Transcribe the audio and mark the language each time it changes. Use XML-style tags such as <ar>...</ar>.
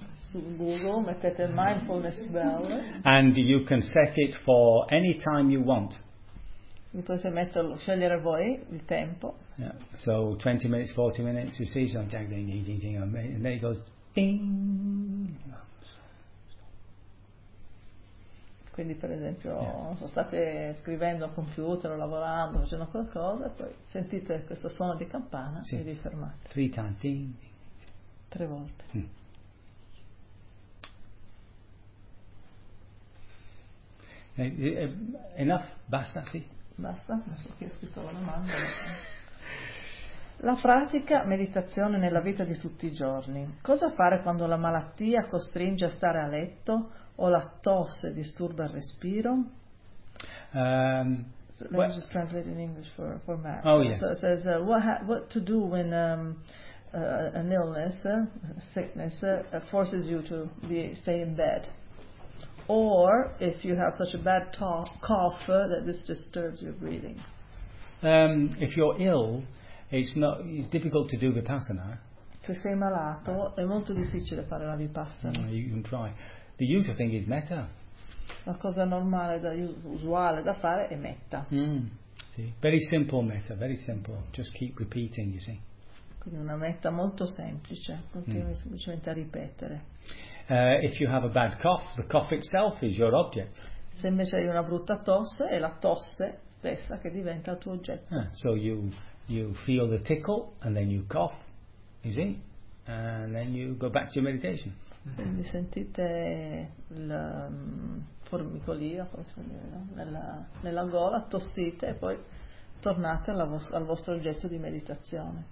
<it>Su Google mettete mindfulness bell.</it> <en>And you can set it for any time you want.</en> <it>Potete metterlo, scegliere voi il tempo.</it> <en>Yeah. So 20 minutes, 40 minutes, you see something, ding, ding, ding, ding, and then it goes ding.</en> <it>Quindi per esempio sono state scrivendo al computer o lavorando, facendo qualcosa, poi sentite questo suono di campana e vi fermate.</it> <en>Three times.</en> <it>Tre volte.</it> <en>Enough?</en> <it>Basta, sì. Basta, ho scritto la domanda. La pratica meditazione nella vita di tutti i giorni. Cosa fare quando la malattia costringe a stare a letto o la tosse disturba il respiro?</it> <en>Let me just translate in English for Max. Oh, yes. So it says, what to do when an illness, sickness, forces you to stay in bed. Or if you have such a bad cough that this disturbs your breathing. If you're ill, it's difficult to do vipassana.</en> <it>Se sei malato, è molto difficile fare la vipassana.</it> <en>You can try. The usual thing is metta.</en> <it>La cosa normale, usuale da fare è metta.</it> <en>Mm. Sì. Very simple metta, very simple. Just keep repeating, you see.</en> <it>Quindi una metta molto semplice, continui semplicemente a ripetere.</it> <en>If you have a bad cough, the cough itself is your object.</en> <it>Se invece hai una brutta tosse, è la tosse stessa che diventa il tuo oggetto.</it> <en>So you feel the tickle and then you cough, you see, and then you go back to your meditation.</en> <it>Quindi sentite il formicolio, nella gola, tossite e poi tornate al vostro oggetto di meditazione.</it>